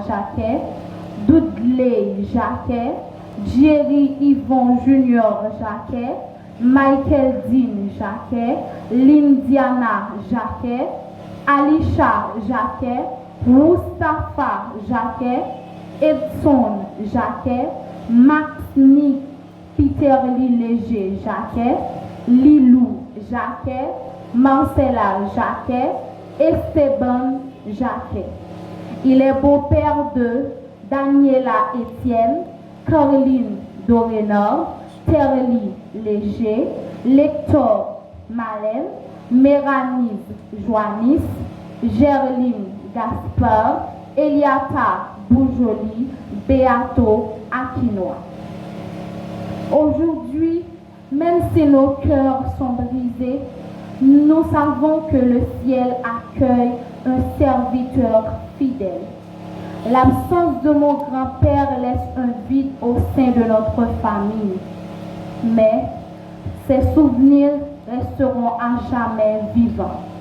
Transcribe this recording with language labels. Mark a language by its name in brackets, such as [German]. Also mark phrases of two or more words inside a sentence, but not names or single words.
[French] Jacquet, Dudley Jacquet, Jerry Yvon Junior Jacquet, Michael Dean Jacquet, Lindiana Jacquet, Alisha Jacquet, Mustafa Jacquet, Edson Jacquet, Maxnick Peterly Léger Jacquet, Lilou Jacquet, Marcella Jacquet, Esteban Jacquet. Il est beau-père de Daniela Etienne, Caroline Dorénor, Terly Léger, Lector Malène, Méranise Joannis, Gerline Gaspard, Eliata Boujoli, Beato Aquinois. Aujourd'hui, même si nos cœurs sont brisés, nous savons que le ciel accueille un serviteur fidèle. L'absence de mon grand-père laisse un vide au sein de notre famille, mais ses souvenirs resteront à jamais vivants.